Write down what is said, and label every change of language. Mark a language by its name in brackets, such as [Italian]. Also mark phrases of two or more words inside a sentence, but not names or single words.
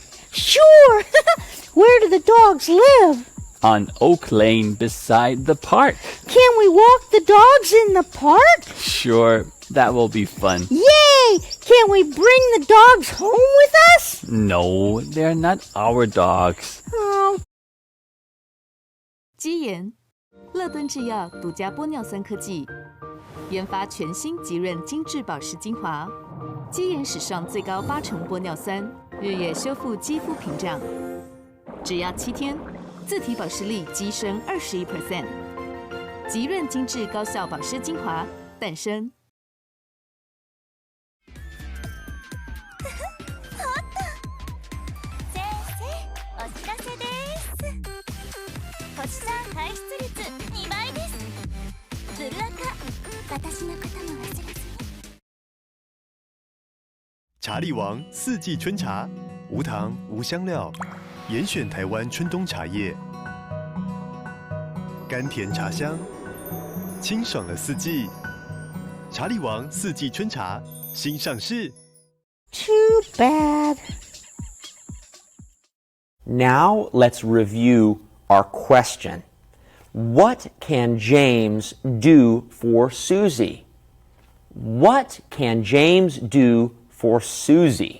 [English] Sure. Where do the dogs live? On Oak Lane beside the park. Can we walk the dogs in the park? Sure, that will be fun. Yay! Can we bring the dogs home with us? No, they're not our dogs. Oh. [Chinese] 鸡盐，乐敦制药独家玻尿酸科技研发全新极润精致保湿精华，鸡盐史上最高8成玻尿酸，日夜修复肌肤屏障，只要7天，自体保湿力激升21%。极润精致高效保湿精华诞生。 [Japanese] 先生、お知らせです。星さん排出率2倍です。ブルアカ、私のことも忘れずに。 [Chinese] 茶力王四季春茶，无糖无香料，严选台湾春冬茶叶，甘甜茶香，清爽了四季。茶力王四季春茶新上市。 [English] Too bad. Now let's review our question. What can James do for Susie? What can James do for Susie?